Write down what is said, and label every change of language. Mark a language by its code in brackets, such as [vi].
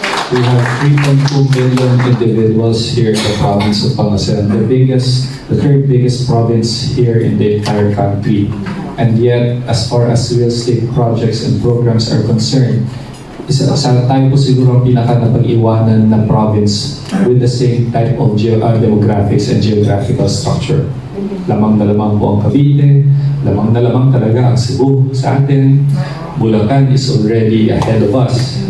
[en] We have 3.2 million individuals here in the province of Pangasinan, the third biggest province here in the entire country. And yet, as far as real estate projects and programs are concerned, [tl] tayo po siguro ang pinaka-napag-iwanan na [en] province with the same type of demographics and geographical structure. [tl] Lamang na lamang po ang Cavite, lamang na lamang talaga ang Cebu sa atin. [en] Bulacan is already ahead of us.